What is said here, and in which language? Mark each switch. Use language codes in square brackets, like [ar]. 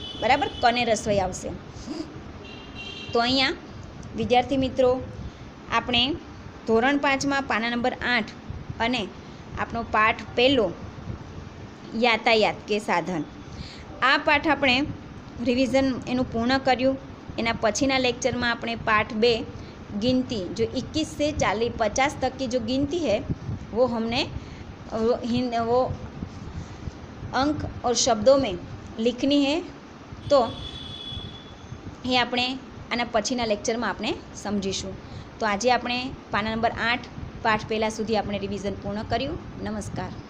[gu] બરાબર, કને રસોઈ આવશે। તો અહીંયા વિદ્યાર્થી મિત્રો આપણે ધોરણ 5માં પાના નંબર 8 અને આપણો પાઠ પહેલો યાતાયાત કે સાધન, આ પાઠ આપણે રિવિઝન એનું પૂર્ણ કર્યું. એના પછીના લેક્ચરમાં આપણે [hi] पार्ट 2 गिनती जो 21 से 50 तक की जो गिनती है वो हमने वो अंक और शब्दों में लिखनी है. तो ये [gu] આપણે આના પછીના લેક્ચરમાં આપણે સમજીશું. તો આજે આપણે પાના નંબર 8 પાઠ પહેલાં સુધી આપણે રિવિઝન પૂર્ણ કર્યું. નમસ્કાર.